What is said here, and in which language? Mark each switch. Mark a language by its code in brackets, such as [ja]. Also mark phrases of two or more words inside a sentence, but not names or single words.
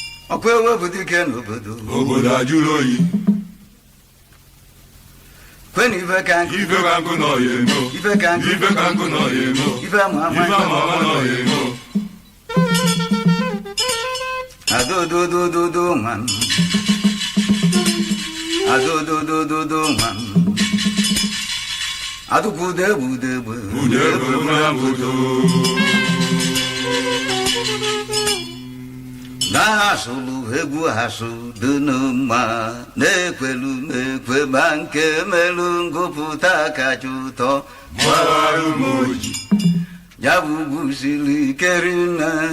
[ig] Okwe webu dike n'obodo. Obodo ajụrụ oyi. Kwenu ife ka nkụ. Ife ka nkụ nọ ya emo. Ife ka nkụ. Ife ka nkụ nọ ya emo. Ife ama ama. Ife ama ama nọ ya emo. Ado do do do do man. Ado do do do do man. Ado kude bude bude. Bude bude bude bude. Na hasulu egwu hasu dị n'ụma. Na-ekwelu m ekwe ma nke melu ngụpụta kacha ụtọ. Gbawarụ m oji. Ya bụ ugwu siri ike rinne.